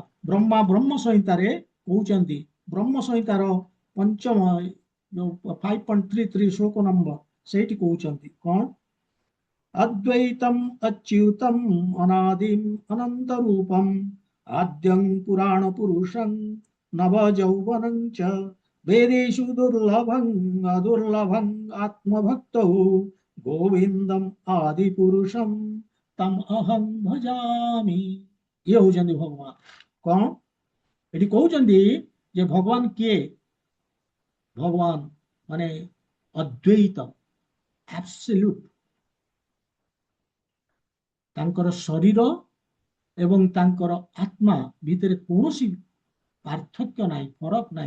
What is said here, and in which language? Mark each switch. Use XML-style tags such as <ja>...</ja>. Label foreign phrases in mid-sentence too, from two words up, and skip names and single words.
<or>ବ୍ରହ୍ମା ବ୍ରହ୍ମ ସଂହିତାରେ କହୁଛନ୍ତି ବ୍ରହ୍ମ ସଂହିତାର ପଞ୍ଚମ 5.33 ଶ୍ଲୋକ ନମ୍ବର ସେଇଠି କହୁଛନ୍ତି କଣ</or> <sa>ଅଦ୍ୱୈତମ ଅଚ୍ୟୁତମ ଅନାଦିମ ଅନନ୍ତ ରୂପମ ଆଦ୍ୟଂ ପୁରାଣ ପୁରୁଷଂ ନବ ଯୌବनं ଚ वेदेषु दुर्लभं अदुर्लभं आत्मभक्तौ गोविंदम आदि पुरुषम तम अहं भजामि।</sa> <or>ये होउଛନ୍ତି ଭଗବାନ କଣ ଏଠି କହୁଛନ୍ତି ଯେ ଭଗବାନ କିଏ ଭଗବାନ ମାନେ ଅଦ୍ୱୈତ ଆବସଲ୍ୟୁଟ ତାଙ୍କର ଶରୀର ଏବଂ ତାଙ୍କର ଆତ୍ମା ଭିତରେ କୌଣସି ପାର୍ଥକ୍ୟ ନାହିଁ ଫରକ ନାହିଁ।</or>